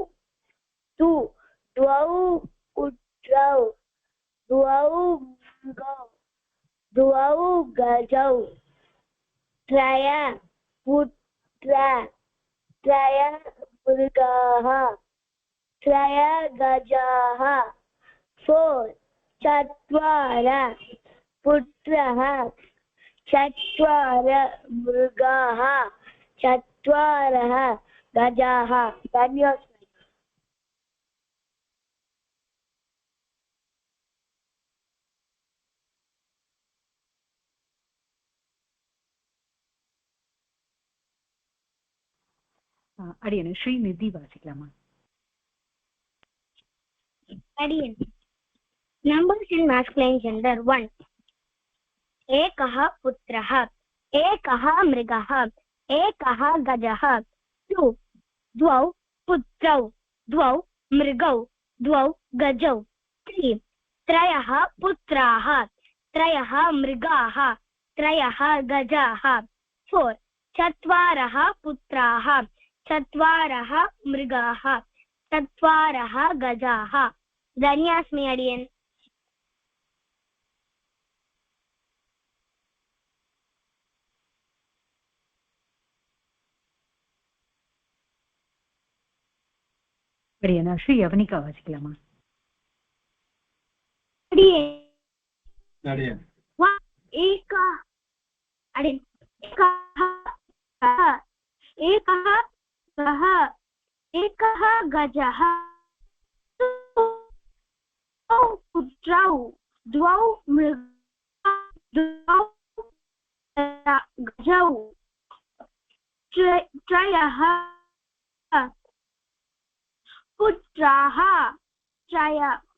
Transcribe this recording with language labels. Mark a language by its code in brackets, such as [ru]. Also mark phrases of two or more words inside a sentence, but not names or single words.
[sa] पुत्रौ द्वौ मृगौ द्वौ गजौ त्रयः पुत्राः त्रयः मृगाः त्रयः गजाः 4 चत्वारः पुत्राः चत्वारः मृगाः चत्वारः गजाः. धन्यवादः. [ta] அடியன ஸ்ரீநிதி வாசிக்கலாமா? [sa] अडियन् [en] numbers in masculine gender [sa] 1 एकः पुत्रः एकः मृगः एकः गजः 2 द्वौ पुत्रौ द्वौ मृगौ द्वौ गजौ 3 त्रयः पुत्राः त्रयः मृगाः त्रयः गजाः 4 चत्वारः पुत्राः चत्वारः मृगाः चत्वारः गजाः. धन्यवादः अडियन्. [ta] அடியனா ஸ்ரீ யவனிகா வாசிக்கலாமா? அடியன் [sa] एकः गः एकः गजः द्वौ पुत्रौ द्वौ मृगाः द्वौ गजौ त्रयः पुत्राः त्रयः